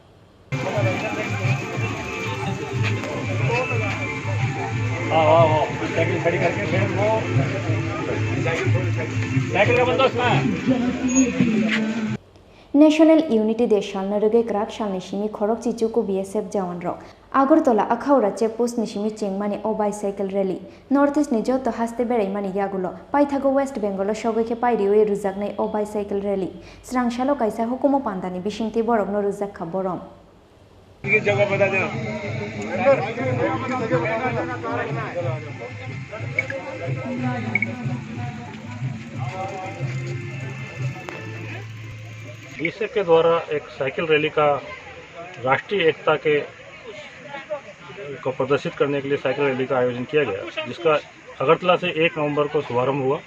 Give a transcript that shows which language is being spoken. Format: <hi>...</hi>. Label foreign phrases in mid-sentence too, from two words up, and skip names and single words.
<trp>National Unity Day Shalnarugoi Krak Shalnishimi Khorok Chichuku BSF Jawan Ro Agartala Akhaura Checkpost Nishimi Chengmani O</trp> <en>bicycle rally</en> <trp>Northeast Nijo to Haste Bereimani Yagulo Paithago West Bengal Shogoke Paidiwe Ruzagnai O</trp> <en>bicycle rally</en> <trp>Srangshalo Kaisa Hukumo Pandani Bishingti Borogno Ruzak Kaborom</trp> <hi>बीएसएफ के द्वारा एक साइकिल रैली का राष्ट्रीय एकता के को प्रदर्शित करने के लिए साइकिल रैली का आयोजन किया गया, जिसका अगरतला से 1 नवंबर को शुभारंभ हुआ।</hi>